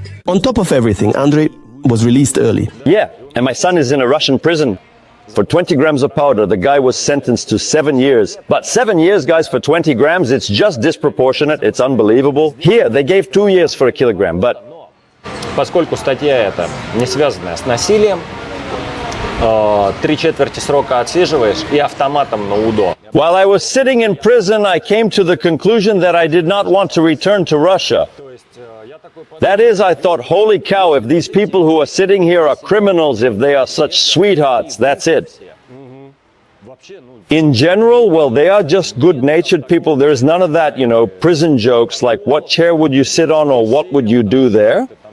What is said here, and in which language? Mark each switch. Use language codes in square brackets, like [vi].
[en] On top of everything, Andrei was released early. Yeah, and my son is in a Russian prison. For 20 grams of powder, the guy was sentenced to 7 years. But 7 years, guys, for 20 grams, it's just disproportionate. It's unbelievable. Here, they gave 2 years for a kilogram, but... [ru] Поскольку статья эта не связанная с насилием, 3/4 срока отсиживаешь и автоматом на УДО. [en] While I was sitting in prison, I came to the conclusion that I did not want to return to Russia. That is, I thought, holy cow, if these people who are sitting here are criminals, if they are such sweethearts, that's it. In general, well, they are just good-natured people. There's none of that, prison jokes like what chair would you sit on or what would you do there?